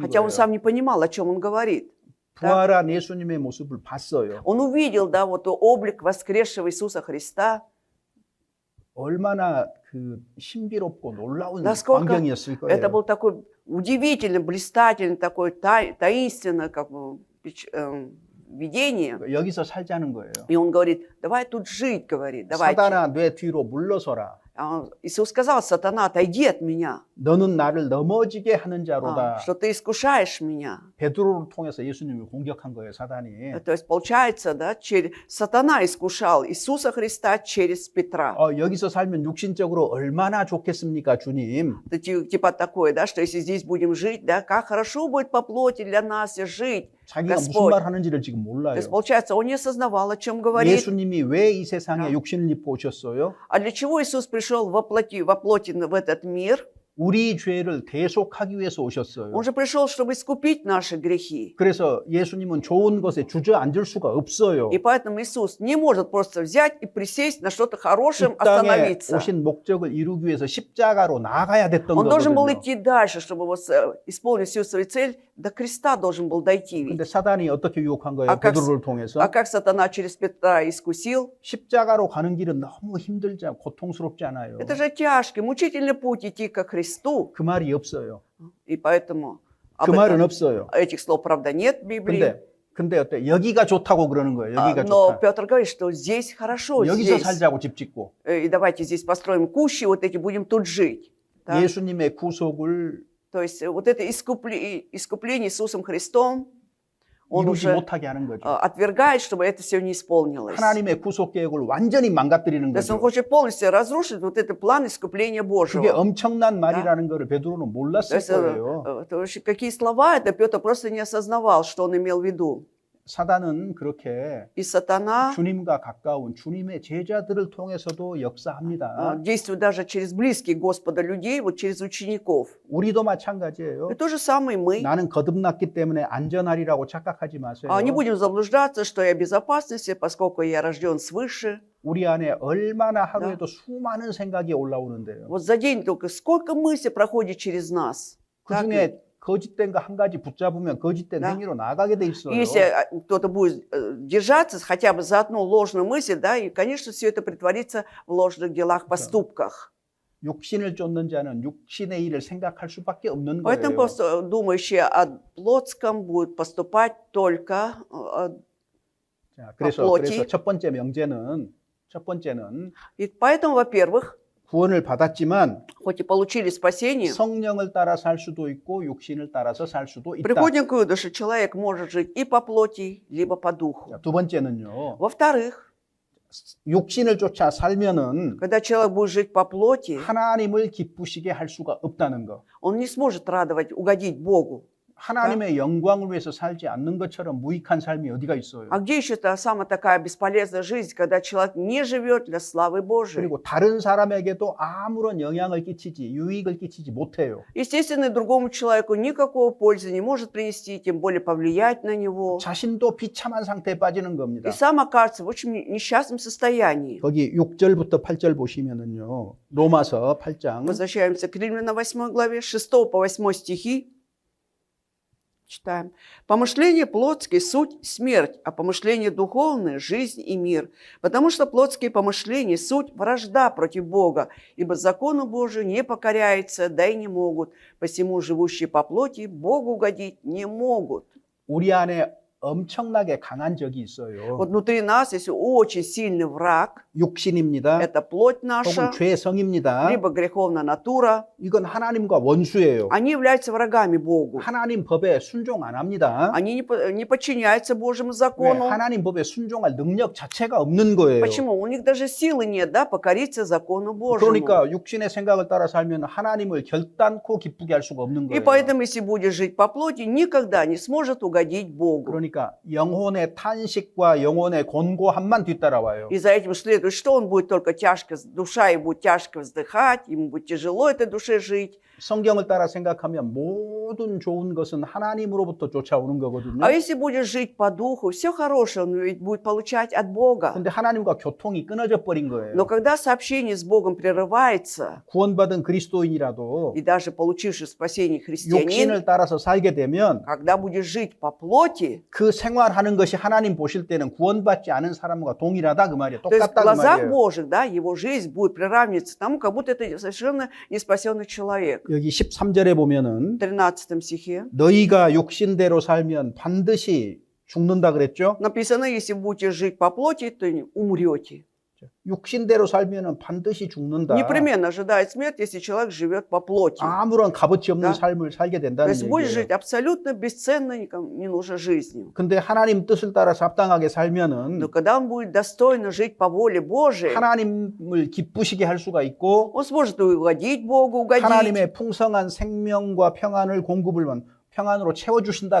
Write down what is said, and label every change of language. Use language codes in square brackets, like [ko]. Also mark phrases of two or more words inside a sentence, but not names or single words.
[ru] Хотя он [ko] 거예요. [ru] сам не понимал, о чем он говорит. [ko] 부활한 예수님의 모습을 봤어요. [ru] Он увидел, да, вот облик воскресшего Иисуса Христа. [ko] 얼마나 그 신비롭고 놀라운 [ru] Насколько [ko] 광경이었을 [ru] это [ko] 거예요. [ru] был такой удивительный, блистательный, такой таинственное как бы, видение. [ko] 여기서 살자는 거예요. [ru] И он говорит: давай тут жить, говорит, давайте. [ko] 사단아 내 뒤로 물러서라. [ru] Иисус сказал: сатана, отойди от меня, [ko] 너는 나를 넘어지게 하는 자로다. [ru] что ты искушаешь меня. [ko] 베드로를 통해서 예수님을 공격한 거예요, 사단이. [ru] То есть получается, да, сатана искушал Иисуса Христа через Петра. [ko] 여기서 살면 육신적으로 얼마나 좋겠습니까, 주님? [ru] Типа такое, да, что если здесь будем жить, да, как хорошо будет по плоти для нас жить. [ko] 자기가 무슨 [ru] Господь. [ko] 말 하는지를 지금 [ru] То [ko] 몰라요. [ru] есть получается, он не осознавал, о чем говорит. [ko] 예수님이 왜 이 세상에 육신을 입고 오셨어요? [ru] А для чего Иисус пришел во плоти в этот мир? [ko] 우리 죄를 대속하기 위해서 오셨어요. [ru] Он же пришел, чтобы искупить наши грехи. [ko] 그래서 예수님은 좋은 것에 주저앉을 수가 없어요. [ru] И поэтому Иисус не может просто взять и присесть на что-то [ko] 이 [ru] хорошем, [ko] 땅에 [ru] остановиться. [ko] 오신 목적을 이루기 위해서 십자가로 나아가야 됐던 [ru] Он должен был [ko] 거거든요. [ru] идти дальше, чтобы вот исполнить всю свою цель. До креста должен был дойти. [ko] 근데 [ru] Ведь. [ko] 사단이 어떻게 유혹한 거예요? 아, 각- 베드로를 통해서 [ru] А как сатана через Петра искусил? [ko] 십자가로 가는 길은 너무 힘들지 않고 고통스럽지 않아요. [ru] Это же тяжкий, мучительный путь идти ко Христу. [ko] 그 말이 없어요. [ru] И поэтому [ko] 그 말은 없어요. [ru] этих слов, правда, нет в Библии. [ko] 근데 어때? 여기가 좋다고 그러는 거예요. 여기가 [ru] Но [ko] 좋다. [ru] Петр говорит, что здесь хорошо, [ko] 여기서 [ru] здесь. [ko] 살자고 집 짓고 [ru] И давайте здесь построим кущи, вот эти будем тут жить. Да? [ko] 예수님의 구속을 [ru] То есть вот это искупление Иисусом Христом, он [ko] 이루지 [ru] уже [ko] 못하게 하는 거죠. [ru] отвергает, чтобы это все не исполнилось. [ko] 하나님의 구속 계획을 완전히 망가뜨리는 [ru] То есть он [ko] 거죠. [ru] хочет полностью разрушить вот этот план искупления [ko] 그게 [ru] Божьего. [ko] 엄청난 말이라는 거를 베드로는 [ru] То [ko] 몰랐을 [ru] есть, [ko] 거예요. [ru] то есть какие слова это, Петр просто не осознавал, что он имел в виду. [ko] 사단은 그렇게 [ru] И сатана [ko] 주님과 가까운 주님의 제자들을 통해서도 역사합니다. [ru] действует даже через близких Господа людей, вот через учеников. [ko] 우리도 마찬가지예요. [ru] И то же самое мы. [ko] 나는 거듭났기 때문에 안전하리라고 착각하지 마세요. [ru] Не будем заблуждаться, что я в безопасности, поскольку я рожден свыше. [ko] 우리 안에 얼마나 하루에도 수많은 생각이 올라오는데요. [ru] Вот за день только сколько мыслей проходит через нас. [ko] 그 [ru] Так [ko] 중에 [ru] ведь? [ko] 거짓된 거 한 가지 붙잡으면 거짓된 [ru] Да. [ko] 행위로 나가게 돼 있어요. [ru] И если кто-то будет держаться хотя бы за одну ложную мысль, да, и, конечно, все это притворится в ложных делах, поступках. [ko] 육신을 쫓는 자는 육신의 일을 생각할 수밖에 없는 [ru] Поэтому [ko] 거예요. [ru] просто думающие о плотском будут поступать только [ko] 자, 그래서 [ru] плоти. [ko] 첫 번째는 [ru] И поэтому, во-первых, [ko] 구원을 받았지만 [ru] хоть и получили спасение, [ko] 성령을 따라 살 수도 있고 육신을 따라서 살 수도 있다. [ru] приходим к выводу, что человек может жить и по плоти, либо по духу. [ko] 자, 두 번째는요. [ru] Во-вторых, [ko] 육신을 쫓아 살면은 [ru] когда человек будет жить по плоти, [ko] 하나님을 기쁘시게 할 수가 없다는 거. [ru] он не сможет радовать, угодить Богу. [ko] 하나님의 영광을 위해서 살지 않는 것처럼 무익한 삶이 어디가 있어요. [ru] А где еще та самая такая бесполезная жизнь, когда человек не живет для славы Божией? [ko] 그리고 다른 사람에게도 아무런 영향을 끼치지, 유익을 끼치지 못해요. [ru] Естественно, другому человеку никакого пользы не может принести, тем более повлиять на него. [ko] 자신도 비참한 상태에 빠지는 겁니다. [ru] И сам окажется в очень несчастном состоянии. [ko] 거기 6절부터 8절 보시면은요. 로마서 8장 [ru] Возвращаемся к Римлянам 8 главе, 6 по 8 стихи. Читаем. «Помышление плотские – суть смерть, а помышление духовное – жизнь и мир. Потому что плотские помышления – суть вражда против Бога, ибо закону Божию не покоряются, да и не могут. Посему живущие по плоти Богу угодить не могут». [ko] 우리 안에 엄청나게 강한 적이 있어요. [ru] Вот внутри нас есть очень сильный враг. [ko] 육신입니다. [ru] Это плоть наша, [ko] 혹은 죄성입니다. [ru] либо греховная натура. [ko] 이건 하나님과 원수예요. [ru] Они являются врагами Богу. [ko] 하나님 법에 순종 안 합니다. [ru] Они не подчиняются Божьему [ko] 왜? [ru] закону. [ko] 하나님 법에 순종할 능력 자체가 없는 거예요. [ru] Почему? У них даже силы нет, да, покориться закону Божьему. [ko] 그러니까 육신의 생각을 따라 살면 하나님을 결단코 기쁘게 할 수가 없는 [ru] И [ko] 거예요. [ru] поэтому, если будешь жить по плоти, никогда не сможет угодить Богу. [ko] 그러니까 영혼의 탄식과 영혼의 곤고함만 뒤따라와요. [ru] И за этим следует, что он будет только тяжко, душа его будет тяжко вздыхать, ему будет тяжело этой душе жить. [ko] 성경을 따라 생각하면 모든 좋은 것은 하나님으로부터 쫓아오는 거거든요. [ru] А если будешь жить по духу, все хорошее он ведь будет получать от Бога. [ko] 근데 하나님과 교통이 끊어져 버린 거예요. [ru] Но когда сообщение с Богом прерывается, [ko] 구원받은 그리스도인이라도 [ru] и даже получивший спасение христианин, [ko] 육신을 따라서 살게 되면 [ru] когда будешь жить по плоти, [ko] 그 생활하는 것이 하나님 보실 때는 구원받지 않은 사람과 동일하다 그 말이에요. [ru] то есть в [ko] 똑같다 그 [ru] глазах [ko] 말이에요. [ru] Божьих, да, его жизнь будет приравниваться к тому, как будто это совершенно неспасенный человек. [ko] 여기 13절에 보면은 [ru] В 13 стихе [ko] 너희가 육신대로 살면 반드시 죽는다 그랬죠? [ru] написано, если будете жить по плоти, то умрете. [ko] 육신대로 살면은 반드시 죽는다. [ru] Непременно ожидает смерть, если человек живет по плоти. [ko] 아무런 값어치 없는 [ru] Да. [ko] 삶을 살게 [ru] То [ko] 된다는 [ru] есть будешь [ko] 얘기예요. [ru] жить абсолютно бесценной, никому не нужной жизнью. [ko] 근데 하나님 뜻을 따라서 합당하게 [ru] Но [ko] 살면은 [ru] когда он будет достойно жить по воле Божией, [ko] 하나님을 기쁘시게 할 수가 있고 [ru] он сможет угодить Богу, угодить. [ko] 하나님의 풍성한 생명과 평안을 평안으로 채워주신다 그